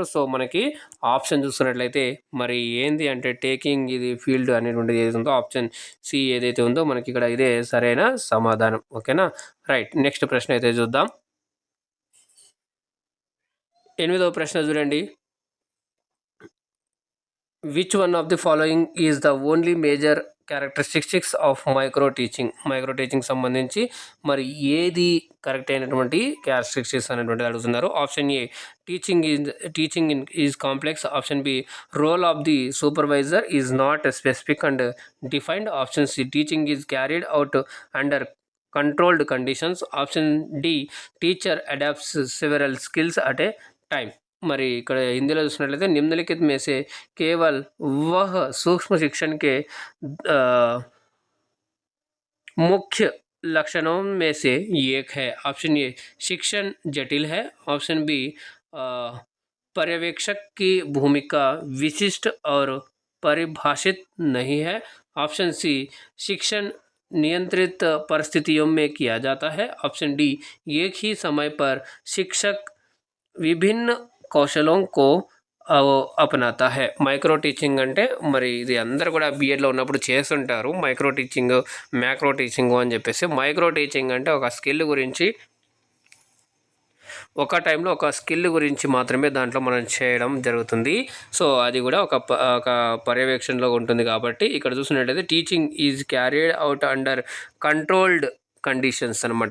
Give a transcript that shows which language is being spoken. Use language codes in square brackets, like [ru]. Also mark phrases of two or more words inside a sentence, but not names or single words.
[te] సో మనకి ఆప్షన్ చూస్తున్నట్లయితే మరి ఏంది అంటే టేకింగ్ ఇది ఫీల్డ్ అనేటువంటిది ఏదైతే ఉందో ఆప్షన్ సి ఏదైతే ఉందో మనకి ఇక్కడ ఇదే సరైన సమాధానం. ఓకేనా, రైట్. నెక్స్ట్ ప్రశ్న అయితే చూద్దాం. 8వ ప్రశ్న చూడండి. [en] which one of the following is the only major characteristics of micro teaching [te] సంబంధించి మరి ఏది కరెక్ట్ అయినటువంటి క్యారెక్టరిస్టిక్స్ అనేటువంటిది అడుగుతున్నారు. [en] option A teaching is complex. option B role of the supervisor is not specific and defined. option C teaching is carried out under controlled conditions. option D teacher adapts several skills at a टाइम. [te] మరి ఇక్కడ హిందీలో చూసినట్లయితే [hi] निम्नलिखित में से केवल वह सूक्ष्म शिक्षण के मुख्य लक्षणों में से एक है. ऑप्शन ए शिक्षण जटिल है. ऑप्शन बी पर्यवेक्षक की भूमिका विशिष्ट और परिभाषित नहीं है. ऑप्शन सी शिक्षण नियंत्रित परिस्थितियों में किया जाता है. ऑप्शन डी एक ही समय पर शिक्षक विभिन्न कौशलों को अपनाता है. [en] micro teaching [te] అంటే మరి ఇది అందరు కూడా బీఎడ్లో ఉన్నప్పుడు చేస్తుంటారు. [en] micro teaching macro teaching [te] అని చెప్పేసి. మైక్రో టీచింగ్ అంటే ఒక స్కిల్ గురించి ఒక టైంలో ఒక స్కిల్ గురించి మాత్రమే దాంట్లో మనం చేయడం జరుగుతుంది. సో అది కూడా ఒక పర్యవేక్షణలో ఉంటుంది కాబట్టి ఇక్కడ చూసినట్లయితే [en] teaching is carried out under controlled conditions [te] అనమాట.